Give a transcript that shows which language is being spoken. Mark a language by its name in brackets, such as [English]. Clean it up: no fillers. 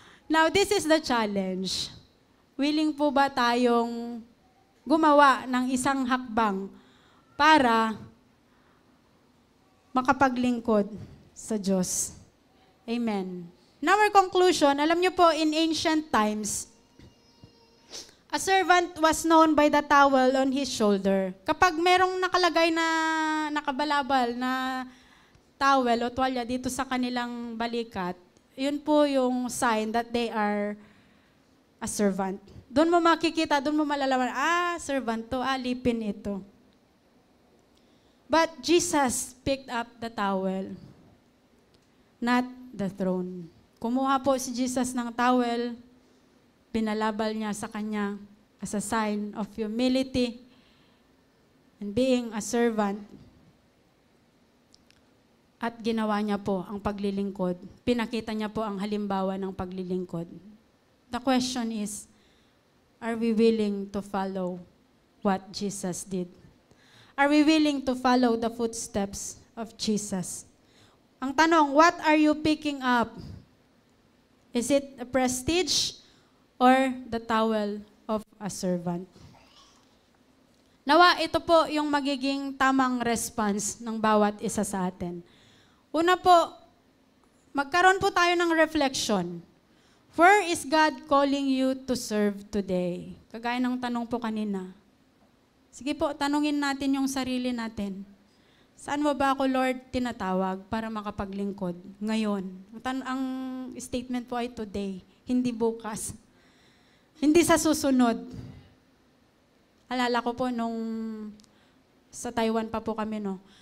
[English] Now, this is the challenge. [Filipino] Willing po ba tayong gumawa ng isang hakbang para makapaglingkod sa Diyos? [English] Amen. In our conclusion, [Filipino] alam niyo po, [English] in ancient times, a A servant was known by the towel on his shoulder. [Filipino] Kapag merong nakalagay na nakabalabal na towel o tuwalya dito sa kanilang balikat, yun po yung [English] sign that they are a servant. [Filipino] Doon mo makikita, doon mo malalaman, servant to, lipin ito. [English] But Jesus picked up the towel, not the throne. [Filipino] Kumuha po si Jesus ng towel, binalabal niya sa kanya [English] as a sign of humility and being a servant. [Filipino] At ginawa niya po ang paglilingkod. Pinakita niya po ang halimbawa ng paglilingkod. [English] The question is, are we willing to follow what Jesus did? Are we willing to follow the footsteps of Jesus? [Filipino] Ang tanong, [English] what are you picking up? Is it a prestige or the towel of a servant? [Filipino] Nawa, ito po yung magiging tamang response ng bawat isa sa atin. Una po, magkaroon po tayo ng reflection. [English] Where is God calling you to serve today? [Filipino] Kagaya ng tanong po kanina. Sige po, tanungin natin yung sarili natin. Saan mo ba ako, Lord, tinatawag para makapaglingkod ngayon? Ang statement po ay today, hindi bukas. Hindi sa susunod. Alala ko po nung sa Taiwan pa po kami, no?